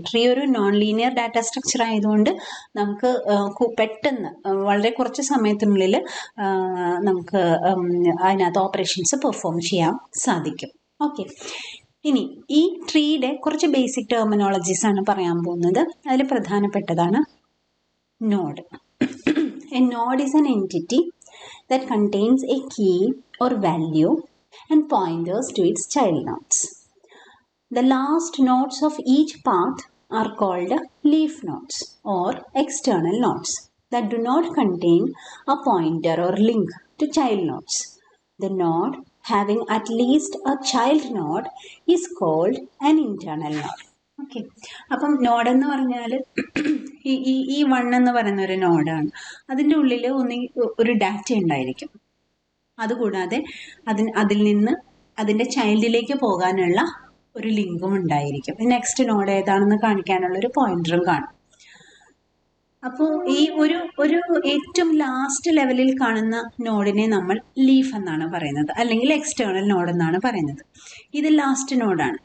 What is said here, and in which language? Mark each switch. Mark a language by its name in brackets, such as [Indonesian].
[Malayalam] Tree ഒരു non linear data structure ആയതുകൊണ്ട് നമുക്ക് പെട്ടെന്ന് വളരെ കുറച്ച് സമയത്തിനുള്ളിൽ നമുക്ക് അതിനകത്ത് ഓപ്പറേഷൻസ് പെർഫോം ചെയ്യാൻ സാധിക്കും. ഓക്കെ, ഇനി ഈ ട്രീയുടെ കുറച്ച് ബേസിക് ടെർമിനോളജീസ് ആണ് പറയാൻ പോകുന്നത്. അതിൽ പ്രധാനപ്പെട്ടതാണ് node. [English] A node is an entity that contains a key or value and pointers to its child nodes. The last nodes of each path are called leaf nodes or external nodes that do not contain a pointer or link to child nodes. The node having at least a child node is called an internal node. [Malayalam] Okay, അപ്പം node എന്ന് പറഞ്ഞാൽ ഈ one എന്ന് പറയുന്ന ഒരു നോഡാണ്. അതിൻ്റെ ഉള്ളിൽ ഒരു ഡാറ്റ ഉണ്ടായിരിക്കും. അതുകൂടാതെ അതിൽ നിന്ന് അതിൻ്റെ ചൈൽഡിലേക്ക് പോകാനുള്ള ഒരു ലിങ്കും ഉണ്ടായിരിക്കും. നെക്സ്റ്റ് നോഡ് ഏതാണെന്ന് കാണിക്കാനുള്ള ഒരു പോയിന്ററും കാണും. അപ്പോൾ ഈ ഒരു ഏറ്റവും ലാസ്റ്റ് ലെവലിൽ കാണുന്ന നോഡിനെ നമ്മൾ ലീഫ് എന്നാണ് പറയുന്നത്, അല്ലെങ്കിൽ എക്സ്റ്റേണൽ നോഡ് എന്നാണ് പറയുന്നത്. ഇത് ലാസ്റ്റ് നോഡാണ്.